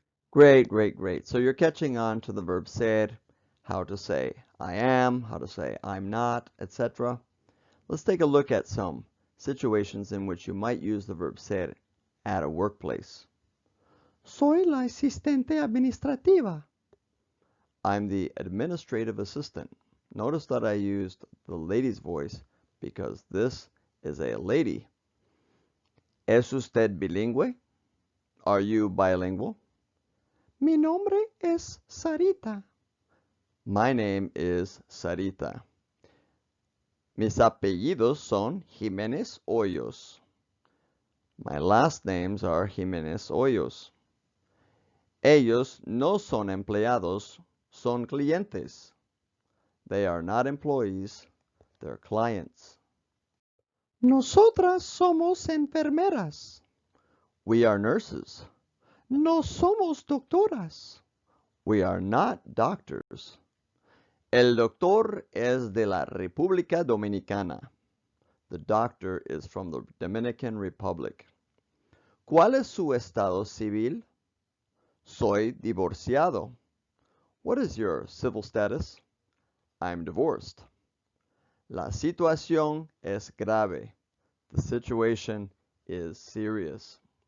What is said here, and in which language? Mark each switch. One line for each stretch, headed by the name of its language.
English: Great, great, great. So you're catching on to the verb ser, how to say I am, how to say I'm not, etc. Let's take a look at some situations in which you might use the verb ser at a workplace.
Spanish: Soy la asistente administrativa.
English: I'm the administrative assistant. Notice that I used the lady's voice because this is a lady.
Spanish: ¿Es usted bilingüe?
English: Are you bilingual?
Spanish: Mi nombre es Sarita.
English: My name is Sarita.
Spanish: Mis apellidos son Jiménez Hoyos.
English: My last names are Jiménez Hoyos.
Spanish: Ellos no son empleados, son clientes.
English: They are not employees, they're clients.
Spanish: Nosotras somos enfermeras.
English: We are nurses.
Spanish: No somos doctoras.
English: We are not doctors.
Spanish: El doctor es de la República Dominicana.
English: The doctor is from the Dominican Republic.
Spanish: ¿Cuál es su estado civil? Soy divorciado.
English: What is your civil status? I'm divorced.
Spanish: La situación es grave.
English: The situation is serious.